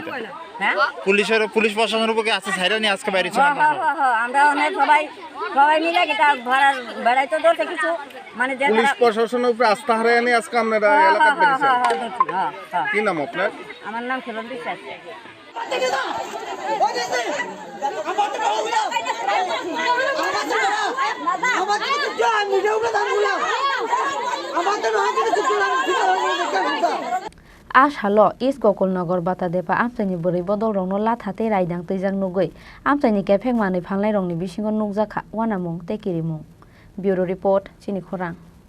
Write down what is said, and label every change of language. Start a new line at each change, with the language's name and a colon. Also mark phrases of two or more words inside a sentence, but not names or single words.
Bangla: হ্যাঁ পুলিশ প্রশাসনের উপর কি আস্থা ছাড়া নিয়ে আজকে বাইরে আমরা অনেক সবাই মিলে এটা বেড়াইতে ধরতে কিছু মানে পুলিশ প্রশাসনের উপর আস্থা হারায় নিয়ে আজকে আপনারা এলাকায় বেরিয়েছেন কি নাম আপনার আমার নাম খেলন বিশ্বাস
Kok Borok: आसालो इस गकुलनगर बातादेपा आमचाइनि बुरै बदल रंनो लाथाते रायदां तैजां नुगै आमचाइनि केफेक मानै फांनाय रंनि बिसिङाव नुगजाखा वानामुं तेकिरिमुं
English: bureau report
Kok Borok: चिनि खौरां।